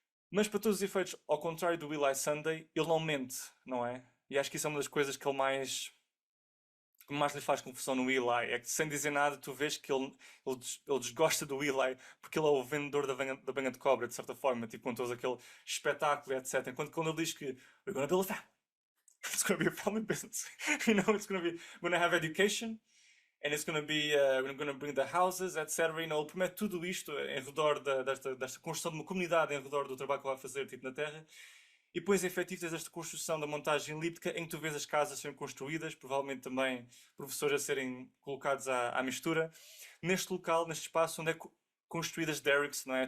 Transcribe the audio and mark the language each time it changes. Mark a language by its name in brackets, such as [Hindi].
[Portuguese] Mas para todos os efeitos, ao contrário do Eli Sunday, ele não mente, não é? E acho que isso é uma das coisas que mais lhe faz confusão no Eli. É que sem dizer nada, tu vês que ele desgosta do Eli porque ele é o vendedor da banha de cobra, de certa forma, tipo com todo aquele espetáculo, etc. Enquanto quando ele diz que [English] we're gonna build a family, it's gonna be a family business, it's gonna have education, and it's gonna be, we're gonna bring the houses, etc. [Portuguese] Ele promete tudo isto em redor desta construção de uma comunidade em redor do trabalho que ele vai fazer, tipo na Terra. E depois, efetivo, tens esta construção da montagem elíptica em que tu vês as casas serem construídas, provavelmente também professores a serem colocados à mistura, neste local, neste espaço onde é construídas derricks, não é?